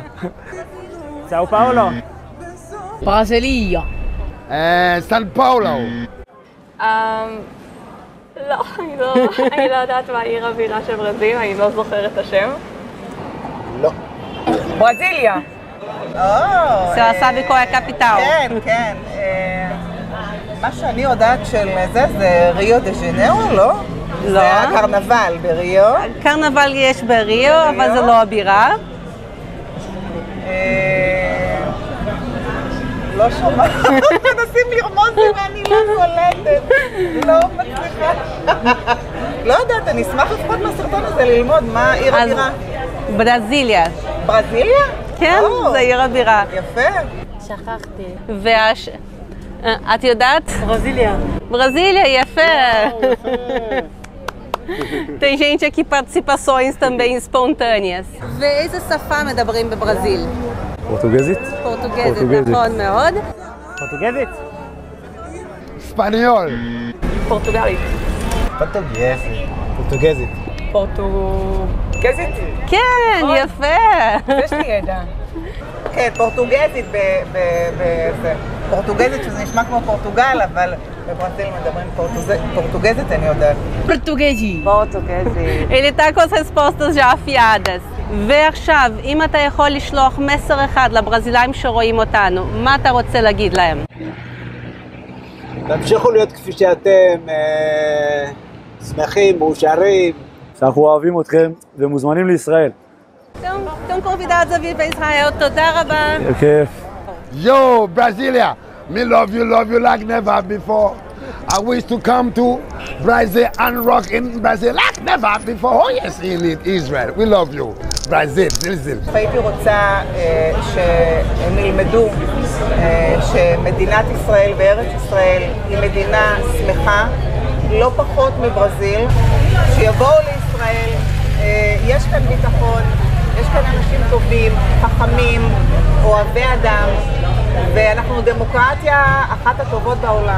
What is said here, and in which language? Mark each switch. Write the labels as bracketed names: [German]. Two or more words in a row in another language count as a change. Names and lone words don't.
[Hebrew] סאו פאולו. ברזיליה. סן פאולו. לא, אני לא יודעת מה העיר הבירה של ברזיל, אני לא זוכרת את השם. לא. ברזיליה. [Portuguese] Você sabe qual é a capital? [Hebrew] כן, כן. מה שאני יודעת של זה ריו דה ז'ניירו, לא? לא. זה הקרנבל בריו. קרנבל יש בריו, אבל זה לא הבירה. לא שומעת. מנסים לרמוז לי ואני לא קולטת. לא מצליחה. לא יודעת, אני אשמח לפחות מהסרטון הזה ללמוד מה עיר הבירה. ברזיליה. ברזיליה? כן, זה עיר הבירה. יפה. שכחתי. את יודעת? ברזיליה. Brasília, יפה. [Portuguese] Tem gente aqui participações também espontâneas. [Hebrew] ואיזה שפה מדברים בברזיל? פורטוגזית? פורטוגזית, נכון מאוד. פורטוגזית? ספניול. פורטוגלית. פורטוגזית. פורטוגזית. פורטוגזית? כן, יפה. יש לי ידע. כן, פורטוגזית פורטוגזית שזה נשמע כמו פורטוגל, אבל בברזיל מדברים פורטוגזית, אני יודעת. פורטוגזי. פורטוגזית. [Portuguese] Ele tá com as respostas já afiadas. [Hebrew] ועכשיו, אם אתה יכול לשלוח מסר אחד לברזילאים שרואים אותנו, מה אתה רוצה להגיד להם? תמשיכו להיות כפי שאתם, שמחים, מאושרים. שאנחנו אוהבים אתכם ומוזמנים לישראל. [Portuguese] Estão convidados a vir para Israel. [Hebrew] תודה רבה. כיף. [English] Yo, Brasilia, me love you like never before. I wish to come to Brazil and rock in Brazil like never before. Oh yes, in Israel. We love you. Brazil, Brazil. [Hebrew] הייתי רוצה שהם ילמדו שמדינת ישראל וארץ ישראל היא מדינה שמחה, לא פחות מברזיל, שיבואו לישראל, יש כאן ביטחון, יש כאן אנשים טובים, חכמים, אוהבי אדם, ואנחנו דמוקרטיה אחת הטובות בעולם.